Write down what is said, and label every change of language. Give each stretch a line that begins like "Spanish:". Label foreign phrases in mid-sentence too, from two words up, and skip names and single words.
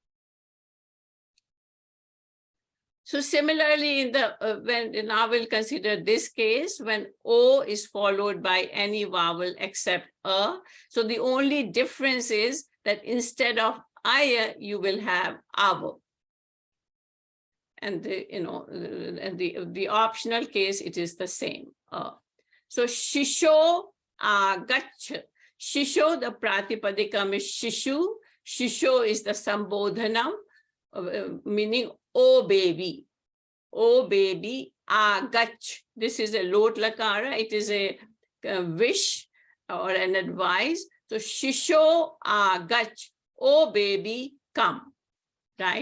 English: So similarly, in the now we'll consider this case when O is followed by any vowel except a. So the only difference is that instead of I, you will have avo. And the optional case, it is the same.
Sanskrit: So shisho agach. Shisho,
English: the pratipadikam is shishu. Shisho is the sambodhanam, meaning oh baby. Oh baby, agach. This is a
Sanskrit: lot lakara.
English: It is a wish or an advice. So
Sanskrit: shisho agach.
English: Oh baby, come. Right?